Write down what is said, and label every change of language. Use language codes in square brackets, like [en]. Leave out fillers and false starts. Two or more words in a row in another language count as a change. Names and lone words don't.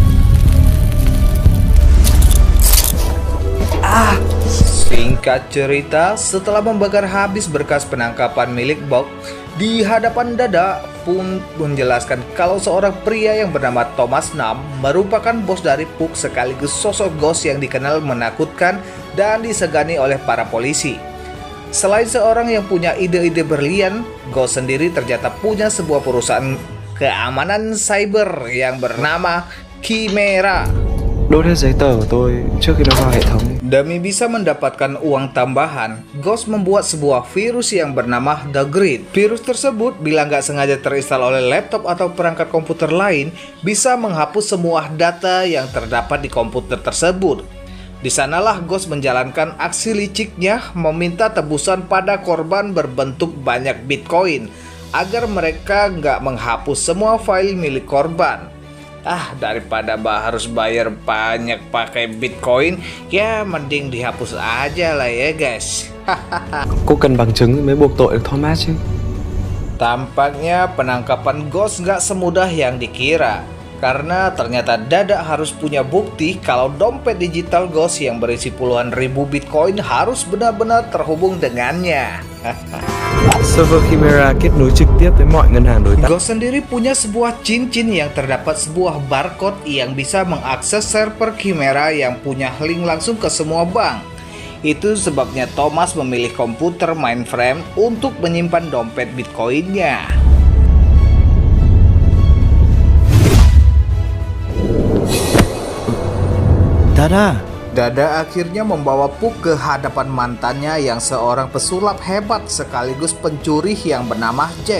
[id] Singkat cerita, setelah membakar habis berkas penangkapan milik Puck, di hadapan Dada pun menjelaskan kalau seorang pria yang bernama Thomas Nam merupakan bos dari Puck sekaligus sosok Ghost yang dikenal menakutkan dan disegani oleh para polisi. Selain seorang yang punya ide-ide berlian, Ghost sendiri ternyata punya sebuah perusahaan keamanan cyber yang bernama Chimera. [vi] Đốt hết giấy tờ của tôi trước khi nó vào hệ thống. [id] Demi bisa mendapatkan uang tambahan, Ghost membuat sebuah virus yang bernama The Grid. Virus tersebut bila nggak sengaja terinstal oleh laptop atau perangkat komputer lain, bisa menghapus semua data yang terdapat di komputer tersebut. Di sanalah Ghost menjalankan aksi liciknya meminta tebusan pada korban berbentuk banyak Bitcoin agar mereka nggak menghapus semua file milik korban. Daripada harus bayar banyak pakai Bitcoin, ya mending dihapus aja lah ya guys. [vi] Cô cần bằng chứng mới buộc tội được Thomas chứ. [id] Tampaknya penangkapan Ghost nggak semudah yang dikira. Karena ternyata Dada harus punya bukti kalau dompet digital Ghost yang berisi puluhan ribu Bitcoin harus benar-benar terhubung dengannya. [vi] Server Chimera kết nối trực tiếp với mọi ngân hàng đối tác. [id] Ghost sendiri punya sebuah cincin yang terdapat sebuah barcode yang bisa mengakses server Chimera yang punya link langsung ke semua bank. Itu sebabnya Thomas memilih komputer mainframe untuk menyimpan dompet Bitcoinnya. Dada akhirnya membawa Puck ke hadapan mantannya yang seorang pesulap hebat sekaligus pencuri yang bernama Jack.